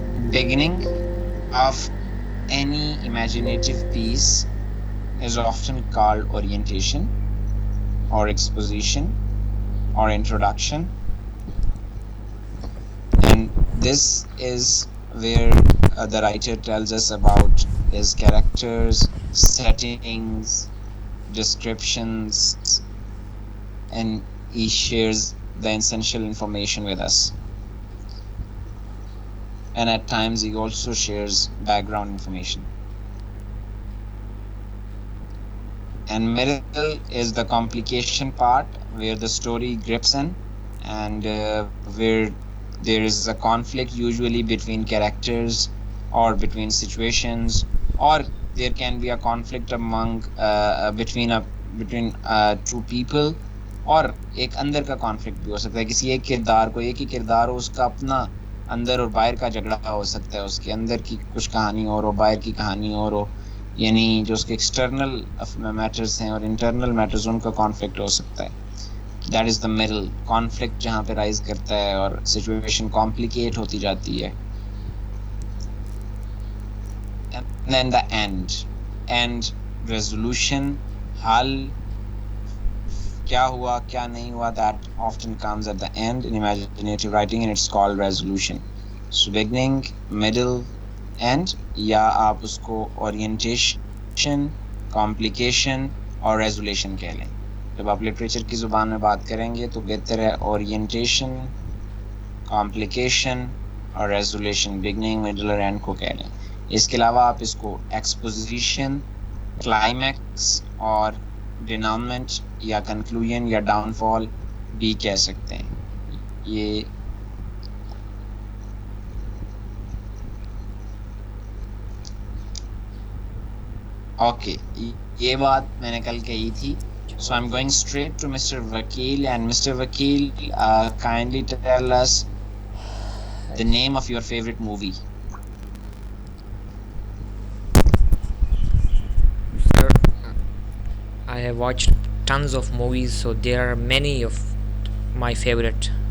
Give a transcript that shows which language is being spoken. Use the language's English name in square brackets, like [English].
[English] Beginning of any imaginative piece is often called orientation or exposition or introduction, and this is where the writer tells us about his characters, settings, descriptions, and he shares the essential information with us. And at times he also shares background information. And middle is the complication part where the story grips in and where there is a conflict usually between characters or between situations, or there can be a conflict among between two people, [Hindi] और एक अंदर का conflict भी हो सकता है किसी एक किरदार को, एक ही किरदार हो उसका अपना अंदर और बाहर का झगड़ा हो सकता है, उसके अंदर की कुछ कहानी और बाहर की कहानी और हो, यानी जो उसके एक्सटर्नल मैटर्स हैं और इंटरनल मैटर्स उनका कॉन्फ्लिक्ट हो सकता है. [English] that is the middle, [Hindi] conflict जहाँ पे राइज करता है और सिचुएशन कॉम्प्लिकेट होती जाती है. [English] and then the end resolution, हल, [Hindi] क्या हुआ क्या नहीं हुआ, [English] that often comes at the end in imaginative writing and it's called resolution. So beginning, middle, end, [Hindi] या आप उसको [English] orientation, complication और resolution [Hindi] कह लें. जब आप लिटरेचर की ज़ुबान में बात करेंगे तो बेहतर है orientation, complication और resolution, beginning, middle और end को कह लें. इसके अलावा आप इसको exposition, climax और denouement या कंक्लूजन या डाउनफॉल भी कह सकते हैं. ये ओके, ये बात मैंने कल कही थी. [English] So I'm going straight to Mr. Vakil, and Mr. Vakil, kindly tell us the name of your favorite movie. Sir, I have watched tons of movies, so there are many of my favorite.